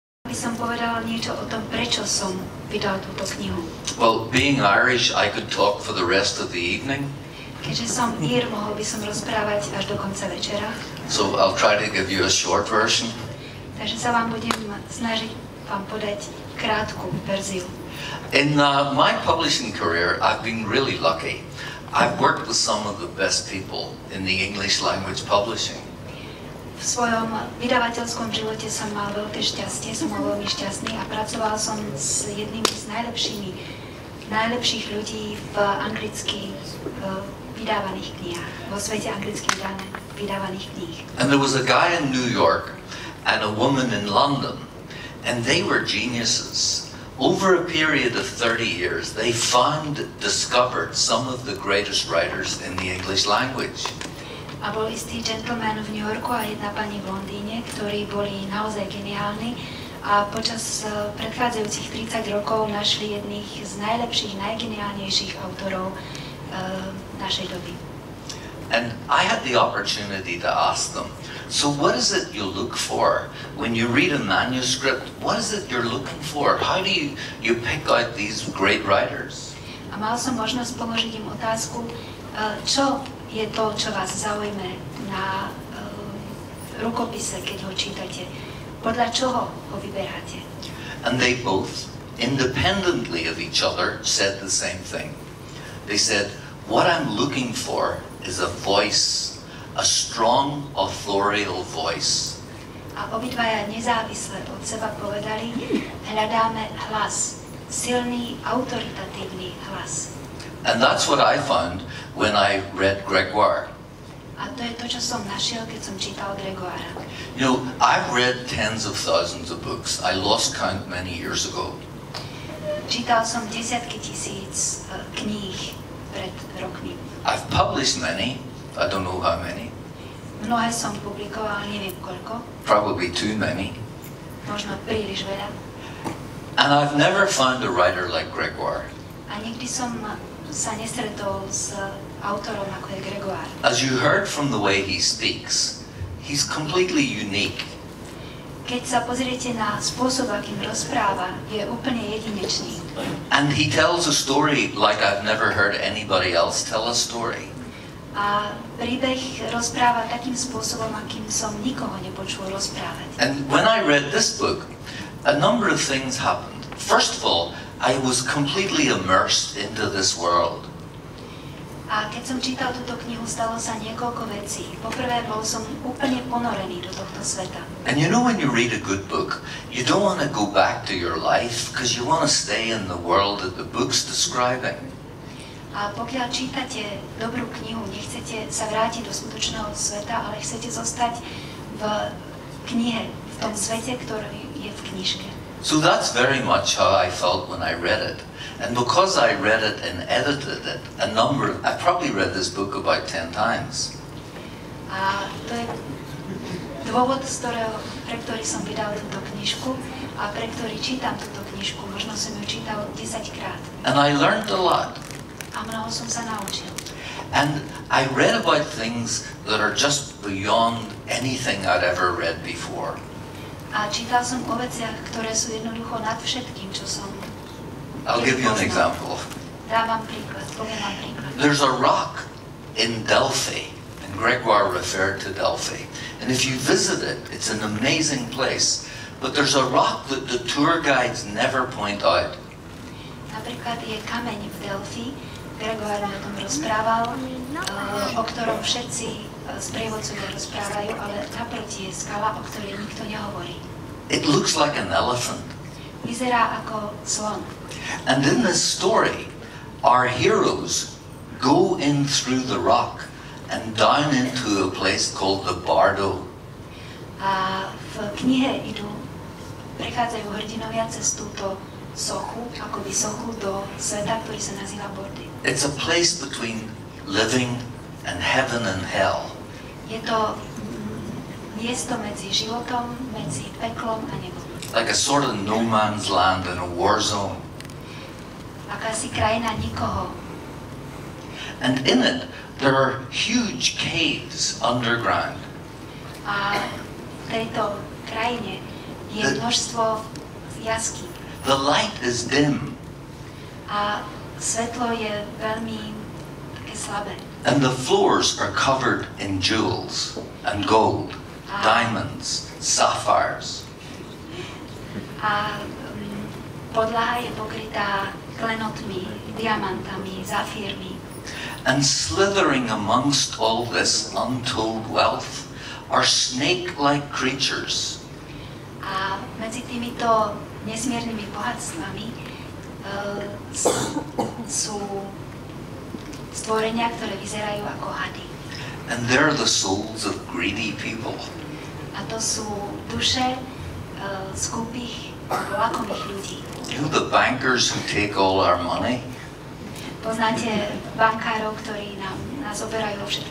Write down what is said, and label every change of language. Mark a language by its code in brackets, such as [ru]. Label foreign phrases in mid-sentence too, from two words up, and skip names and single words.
[sk] by som povedala niečo o tom, prečo som vydal túto knihu. [en] Well, being Irish, I could talk for the rest of the evening. [sk] Keďže som Ír, mohol by som rozprávať až do konca večera. [en] So I'll try to give you a short version. [sk] Takže sa vám budem snažiť vám podať krátku verziu. [en] In my publishing career, I've been really lucky. I've worked with some of the best people in the English language publishing. [sk] V svojom vydavateľskom živote som mal veľké šťastie, som bol veľmi šťastný a pracoval som s jednými z najlepších ľudí v anglicky vydávaných knihách, vo svete anglicky vydávaných kníh. [en] And there was a guy in New York and a woman in London, and they were geniuses. Over a period of 30 years, they discovered some of the greatest writers in the English language. [sk] A bol istý gentleman v New Yorku a jedna pani v Londýne, ktorí boli naozaj geniálni a počas predchádzajúcich 30 rokov našli jedných z najlepších, najgeniálnejších autorov našej doby. [en] And I had the opportunity to ask them, so what is it you look for when you read a manuscript? What is it you're looking for? How do you pick out these great writers? [sk] A mal som možnosť položiť im otázku, čo je to, čo vás zaujme na rukopise, keď ho čítate. Podľa čoho ho vyberáte? [en] And they both, independently of each other, said the same thing. They said, what I'm looking for is a voice, a strong, authorial voice. [sk] A obidvaja nezávisle od seba povedali, hľadáme hlas, silný, autoritatívny hlas. [en] And that's what I found when I read Gregoire. [sk] A to je to, čo som našiel, keď som čítal Gregoára. [en] You know, I've read tens of thousands of books. I lost count many years ago. [sk] Čítal som desiatky tisíc kníh pred rokmi. [en] I've published many. I don't know how many. [sk] Mnohé som publikoval, neviem koľko. [en] Probably too many. [sk] Možno príliš veľa. [en] And I've never found a writer like Gregoire. [sk] A nikdy som sa nestretol s autorom ako je Gregoire. [en] As you heard from the way he speaks, he's completely unique. [sk] Keď sa pozriete na spôsob, akým rozpráva, je úplne jedinečný. [en] And he tells a story like I've never heard anybody else tell a story. [sk] A príbeh rozpráva takým spôsobom, akým som nikoho nepočul rozprávať. [en] And when I read this book, a number of things happened. First of all, I was completely immersed into this world. [sk] A keď som čítal túto knihu, stalo sa niekoľko vecí. Poprvé, bol som úplne ponorený do tohto sveta. [en] And you know when you read a good book, you don't want to go back to your life because you want to stay in the world that the book's describing. [sk] A pokiaľ čítate dobrú knihu, nechcete sa vrátiť do skutočného sveta, ale chcete zostať v knihe, v tom svete, ktorý je v knižke. [en] So that's very much how I felt when I read it. And because I read it and edited it, I probably read this book about 10 times. [sk] A to je dôvod, pre ktorý som vydal túto knižku a pre ktorý čítam túto knižku. Možno som ju čítal 10 krát. [en] And I learned a lot. [sk] A mnoho som sa naučil. [en] And I read about things that are just beyond anything I'd ever read before. [sk] A čítal som o veciach, ktoré sú jednoducho nad všetkým, čo som [en] I'll give you an example. [sk] Dávam príklad, poviem vám príklad. [en] There's a rock in Delphi, and Gregoire referred to Delphi. And if you visit it, it's an amazing place. But there's a rock that the tour guides never point out. [sk] Napríklad je kameň v Delphi, Gregoire o tom rozprával, o ktorom všetci sprievodcovia rozprávajú, ale naproti je skala, o ktorej nikto nehovorí. [en] It looks like an elephant. [sk] Vyzerá ako slon. [en] And in this story, our heroes go in through the rock and down into a place called the Bardo. [sk] A v knihe prechádzajú hrdinovia cez túto sochu, akoby sochu do sveta, ktorý sa nazýva Bordy. [en] It's a place between living and heaven and hell. [sk] Je to miesto medzi životom, medzi peklom a nebom. [en] Like a sort of no man's land in a war zone. [sk] Akási krajina nikoho. [en] And in it, there are huge caves underground. [sk] A v tejto krajine Je množstvo jaskýň. [en] The light is dim. [sk] A svetlo je veľmi také slabé. [en] And the floors are covered in jewels and gold, diamonds, sapphires. [sk] A podlaha je pokrytá klenotmi, diamantami, zafírmi. [en] And slithering amongst all this untold wealth are snake-like creatures. [sk] A medzi týmito nesmiernymi bohatstvami sú stvorenia, ktoré vyzerajú ako hady. [en] And they're the souls of greedy people. [sk] A to sú duše skúpých, lakomých ľudí. [en] You know the bankers who take all our money? [sk] Poznáte bankárov, ktorí nás oberajú všetky